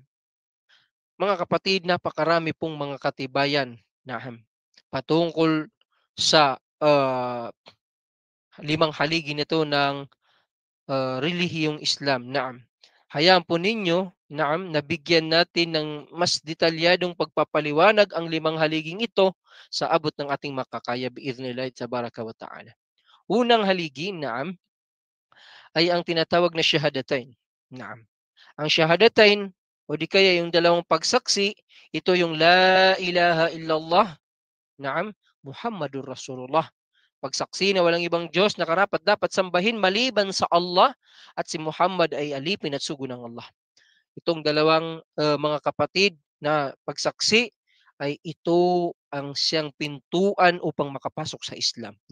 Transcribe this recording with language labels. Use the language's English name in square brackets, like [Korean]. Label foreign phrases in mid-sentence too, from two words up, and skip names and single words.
[Filipino] Mga kapatid, napakarami pong mga katibayan na patungkol sa 5 haligi nito ng relihiyong Islam. Naam. Hayaan po ninyo, naam, nabigyan natin ng mas detalyadong pagpapaliwanag ang 5 haliging ito sa abot ng ating makakaya [Arabic] بإذن الله تبارك وتعالى. [Filipino] Unang haligi, naam, ay ang tinatawag na shahadatain. Naam. Ang shahadatain o di kaya yung dalawang pagsaksi, ito yung [Arabic] لا إله إلا الله نعم محمد رسول الله. [Filipino] Pagsaksi na walang ibang Diyos na karapat dapat sambahin maliban sa Allah at si Muhammad ay alipin at sugo ng Allah. Itong dalawang mga kapatid na pagsaksi ay ito ang siyang pintuan upang makapasok sa Islam.